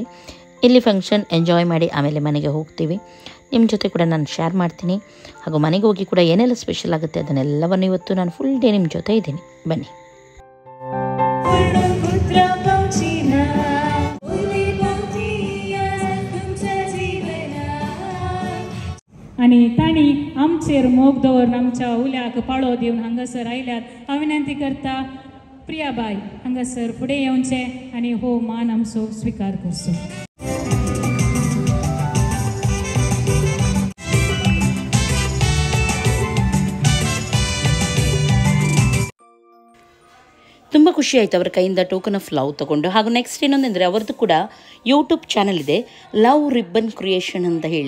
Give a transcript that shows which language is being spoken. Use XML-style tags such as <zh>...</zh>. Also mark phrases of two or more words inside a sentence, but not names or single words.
<kn>ಇಲ್ಲಿ</kn> <en>function enjoy</en> <kn>ಮಾಡಿ ಆಮೇಲೆ ಮನೆಗೆ ಹೋಗ್ತೀವಿ. ನಿಮ್ಮ ಜೊತೆ ಕೂಡ ನಾನು ಶೇರ್ ಮಾಡ್ತೀನಿ. ಹಾಗೂ ಮನೆಗೆ ಹೋಗಿ ಕೂಡ ಏನೆಲ್ಲ ಸ್ಪೆಷಲ್ ಆಗುತ್ತೆ ಅದನ್ನೆಲ್ಲವನ್ನು ಇವತ್ತು ನಾನು</kn> <en>full day</en> <kn>ನಿಮ್ಮ ಜೊತೆ ಇದ್ದೀನಿ. ಬನ್ನಿ.</kn> <kok>आणि ताणी आमचेर मोग दवरून आमच्या उल्याक पाळो दिवन हांगासर आयल्यार हांव विनंती करता प्रियाबाई हांगासर फुडें येवचें आनी हो मान आमचो स्विकार करचो.</kok> <kn>ತುಂಬ ಖುಷಿ ಆಯಿತು ಅವರ ಕೈಯಿಂದ</kn> <en>token of love</en> <kn>ತೊಗೊಂಡು. ಹಾಗೂ ನೆಕ್ಸ್ಟ್ ಏನೊಂದಂದರೆ ಅವರದ್ದು ಕೂಡ</kn> <en>YouTube channel</en> <kn>ಇದೆ, ಲವ್ ರಿಬ್ಬನ್ ಕ್ರಿಯೇಷನ್ ಅಂತ ಹೇಳಿ.</kn>